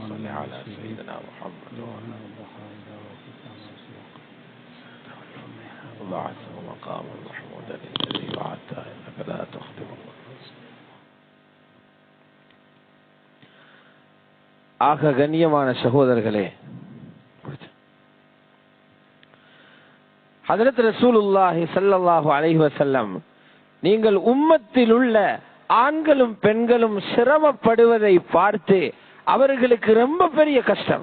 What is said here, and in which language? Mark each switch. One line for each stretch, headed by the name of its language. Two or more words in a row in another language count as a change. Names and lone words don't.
Arabic: على سيدنا محمد وبعث مقام محمود الذي وعدته إنك لا تخلف
Tamil: ஆக கண்ணியமான சகோதரர்களே, ஹஜ்ரத்
Arabic: رسول الله صلى الله عليه وسلم
Tamil: நீங்கள் உம்மத்தில் உள்ள ஆண்களும் பெண்களும் சிரமப்படுவதை பார்த்து அவர்களுக்கு ரொம்ப பெரிய கஷ்டம்.